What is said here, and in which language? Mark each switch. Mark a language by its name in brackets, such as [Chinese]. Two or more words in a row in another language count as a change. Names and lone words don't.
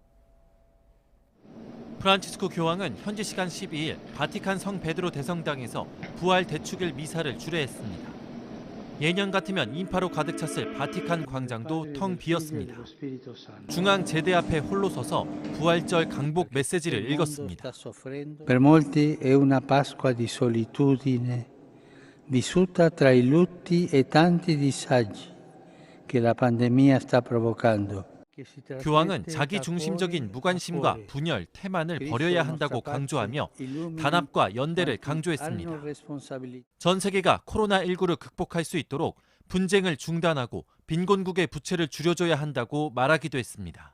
[Korean] 프란치스코 교황은 현지 시간 12일 바티칸 성 베드로 대성당에서 부활 대축일 미사를 주례했습니다. 예년 같으면 인파로 가득 찼을 바티칸 광장도 텅 비었습니다. 중앙 제대 앞에 홀로 서서 부활절 강복 메시지를 읽었습니다. [Italian] Per molti è una Pasqua di solitudine, vissuta tra i lutti e tanti disagi che la pandemia sta provocando. [Korean] 교황은 자기 중심적인 무관심과 분열, 태만을 버려야 한다고 강조하며 단합과 연대를 강조했습니다. 전 세계가 코로나19를 극복할 수 있도록 분쟁을 중단하고 빈곤국의 부채를 줄여줘야 한다고 말하기도 했습니다.